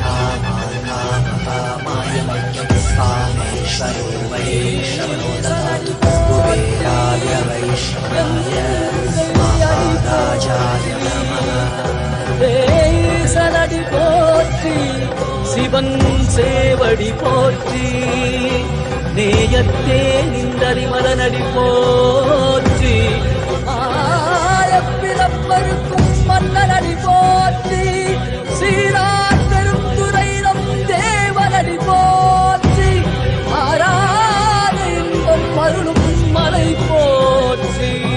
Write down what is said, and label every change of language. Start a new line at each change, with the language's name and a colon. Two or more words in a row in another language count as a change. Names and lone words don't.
Sanskrit: कामाय मह्यं कामेश्वरो वै श्रवणो ददातु कुबेराय वै श्रवणाय महाराजाय नमः
Tamil: சலடி போற்றி சிவன் சேவடி போற்றி நேயத்தே நின்றறி மலனடி போற்றி ஆயப்பிறப்பருக்கும் மன்னனடி போற்றி சீரார் பெருந்துரையிடம் தேவனடி போற்றி ஆராத இன்பம் அருளும் மலை போற்றி